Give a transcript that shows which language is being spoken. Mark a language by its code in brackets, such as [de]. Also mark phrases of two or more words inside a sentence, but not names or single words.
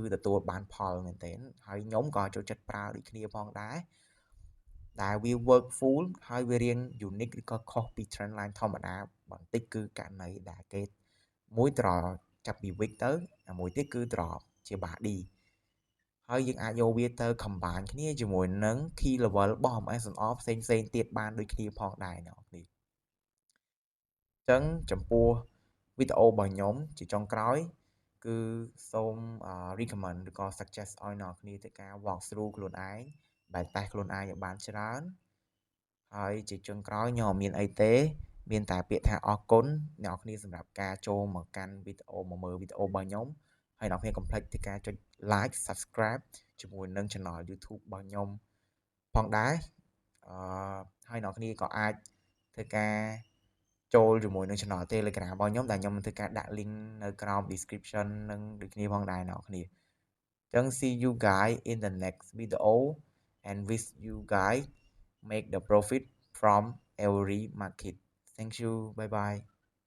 [km] ទទួលបានផលមែនទែនហើយខ្ញុំក៏ចូលចិត្តប្រើដូចគ្នាផងដែរដែលវា [en] work full [km] ហើយវារៀង unique ឬក៏ខុសពី [en] trend line [km] ធម្មតាបន្តិចគឺករណីដែលគេមួយត្រចាប់ពី wick ទៅមួយទៀតគឺត្រជា body ហើយ យើងអាចយកវាទៅ combine គ្នាជាមួយនឹង [en] key level [km] របស់ MSNR ផ្សេងទៀតបានដូចគ្នាផងដែរអ្នកនរអញ្ចឹងចំពោះវីដេអូរបស់ខ្ញុំជាចុងក្រោយគឺសូម recommend ឬក៏ suggest ឲ្យអ្នកគ្នាធ្វើការ [en] walk through [km] ខ្លួនឯងបែបតេស្តខ្លួនឯងឲ្យបានច្រើនហើយជាចុងក្រោយខ្ញុំអត់មានអីទេមានតែពាក្យ ថាអរគុណអ្នកគ្នាសម្រាប់ការចូលមកកាន់វីដេអូមកមើលវីដេអូរបស់ខ្ញុំហើយអ្នកគ្នាកុំភ្លេច ធ្វើការចុច [en] like subscribe [km] ជាមួយនឹង channel YouTube របស់ខ្ញុំផងដែរហើយអ្នកគ្នាក៏អាចធ្វើការចូលជាមួយនឹង channel Telegram របស់ខ្ញុំដែលខ្ញុំនឹងធ្វើការដាក់ link នៅក្រោម description នឹងដូចគ្នាផងដែរអ្នកគ្នាអញ្ចឹង [en] see you guys in the next video and wish you guys make the profit from every market thank you bye bye